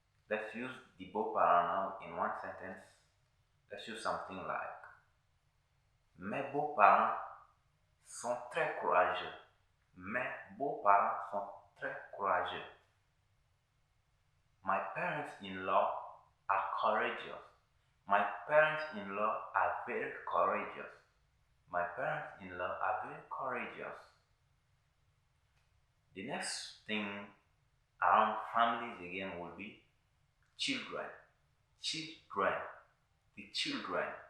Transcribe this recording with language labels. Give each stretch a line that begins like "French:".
English: Let's use the beaux-parents now in one sentence Let's use something like
French: mes beaux-parents sont très courageux. Mes beaux-parents sont très courageux.
English: My parents-in-law are courageous. My parents-in-law are very courageous. My parents-in-law are very courageous. The next thing around families again will be children. Children. The children.